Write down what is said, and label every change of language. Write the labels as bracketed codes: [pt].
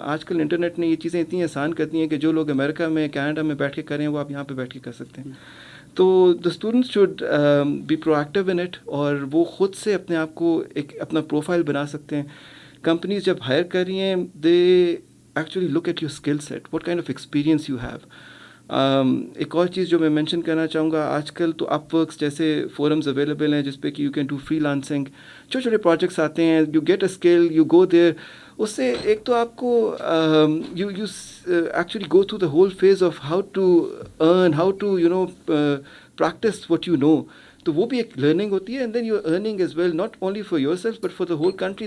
[ur] آج کل انٹرنیٹ نے یہ چیزیں اتنی آسان کر دی ہیں کہ جو لوگ امریکہ میں، کینیڈا میں بیٹھ کے کریں وہ آپ یہاں پہ بیٹھ کے کر سکتے ہیں. تو [en] the students should be proactive in it, [ur] اور وہ خود سے اپنے آپ کو ایک اپنا پروفائل بنا سکتے ہیں. کمپنیز جب ہائر کر رہی ہیں، [en] They actually look at your skill set, what kind of experience you have. [ur] ایک اور چیز جو میں مینشن کرنا چاہوں گا، آج کل تو اپ ورکس جیسے فورمز اویلیبل ہیں جس پہ کہ [en] You can do free lancing. [ur] چھوٹے چھوٹے پروجیکٹس آتے ہیں، [en] You get a skill, you go there. [ur] اس سے ایک تو آپ کو [en] You actually go through the whole phase of how to earn, how to practice what you know. [ur] تو وہ بھی ایک لرننگ ہوتی ہے. [en] And then you are earning as well, not only for yourself but for the whole country.